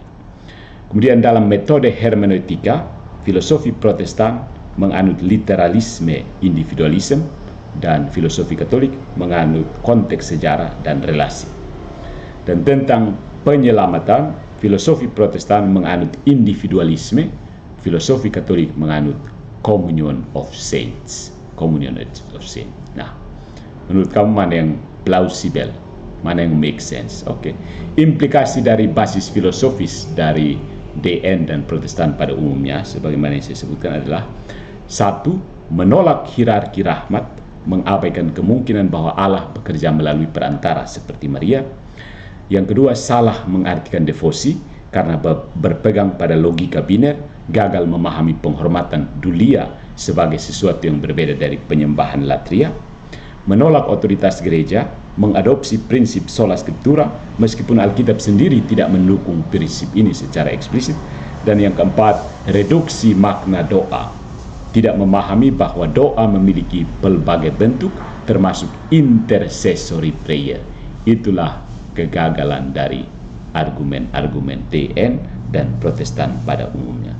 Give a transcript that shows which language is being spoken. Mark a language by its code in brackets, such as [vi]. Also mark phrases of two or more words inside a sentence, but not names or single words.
[id] Kemudian dalam metode hermeneutika, filosofi Protestan menganut literalisme individualisme, dan filosofi Katolik menganut konteks sejarah dan relasi. Dan tentang penyelamatan, filosofi Protestan menganut individualisme, filosofi Katolik menganut [en] communion of saints. Communion of saints. [id] Nah, menurut kamu mana yang plausible, mana yang [en] make sense? [id] Oke. Implikasi dari basis filosofis dari DN dan Protestan pada umumnya, sebagaimana yang saya sebutkan adalah: satu, menolak hierarki rahmat, mengabaikan kemungkinan bahwa Allah bekerja melalui perantara seperti Maria. Yang kedua, salah mengartikan devosi karena berpegang pada logika biner, gagal memahami penghormatan dulia sebagai sesuatu yang berbeda dari penyembahan latria. Menolak otoritas gereja, mengadopsi prinsip [la] sola scriptura [id] meskipun Alkitab sendiri tidak mendukung prinsip ini secara eksplisit. Dan yang keempat, reduksi makna doa, tidak memahami bahwa doa memiliki pelbagai bentuk termasuk [en] intercessory prayer. [id] Itulah kegagalan dari argumen-argumen DN dan Protestan pada umumnya.